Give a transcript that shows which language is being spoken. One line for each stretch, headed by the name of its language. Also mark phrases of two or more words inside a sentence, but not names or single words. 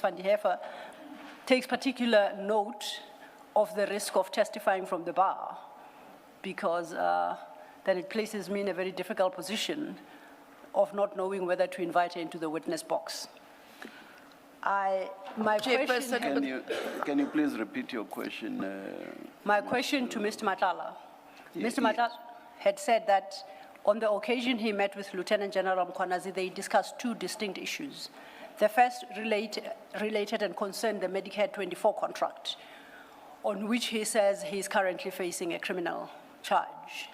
English: Van den Heever takes particular note of the risk of testifying from the bar, because then it places me in a very difficult position of not knowing whether to invite her into the witness box. My Chairperson, question, Can you please repeat your question? my question to Mr. Matlala. Ye- Mr. Matlala had said that on the occasion he met with Lieutenant General Mkhwanazi, they discussed two distinct issues. The first related and concerned the Medicare 24 contract, on which he says he is currently facing a criminal charge.